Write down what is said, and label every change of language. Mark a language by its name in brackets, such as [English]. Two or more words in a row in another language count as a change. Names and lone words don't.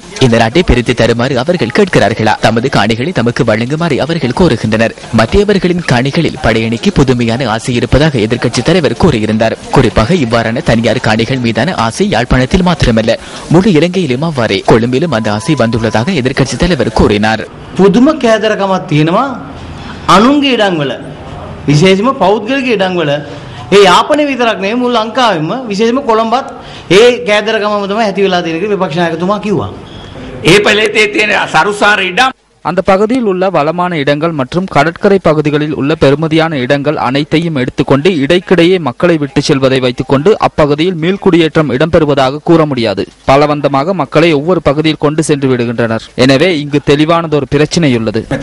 [Tamil] இந்த நாட்டை பிரித்து தருமாறு அவர்கள் கேட்கிறார்களா? தமது காணிகளை தமக்கு வழங்குமாறு அவர்கள் கோருகின்றனர். மத்தியவர்களின் காணிகளில் படையணிக்கு புதுமையான ஆசை இருப்பதாக எதிர்க்கட்சி தலைவர் கூறியிருந்தார். குறிப்பாக இவ்வாறான தனியார் காணிகள் மீதான ஆசை யாழ்ப்பாணத்தில் மாத்திரமல்ல, முழு இலங்கையிலும் அவ்வாறே கொழும்பிலும் அந்த ஆசை வந்துள்ளதாக எதிர்க்கட்சி தலைவர் கூறினார். [Sinhala] පුදුම කෑදරකමක් තියෙනවා අනුන්ගේ ඉඩම්වල විශේෂයෙන්ම පෞද්ගලික ඉඩම්වල ඒ යාපනයේ විතරක් නෙවෙයි මුළු ලංකාවෙම විශේෂයෙන්ම කොළඹත් ඒ කෑදරකමම තමයි ඇති වෙලා තියෙන කියලා විපක්ෂ නායකතුමා කිව්වා. ඒ පළේතේ තියෙන සරුසාර ඉඩම් [Tamil] அந்த பகுதியில் உள்ள வளமான இடங்கள் மற்றும் கடற்கரை பகுதிகளில் உள்ள பெருமதியான இடங்கள் அனைத்தையும் எடுத்துக்கொண்டு இடைக்கிடையே மக்களை விட்டு செல்வதை வைத்துக்கொண்டு அப்பகுதியில் மீள்குடியேற்றம் இடம்பெறுவதாக கூற முடியாது. பலவந்தமாக மக்களை ஒவ்வொரு பகுதியில் கொண்டு சென்று விடுகின்றனர். எனவே இங்கு தெளிவானதொரு பிரச்சனை உள்ளது.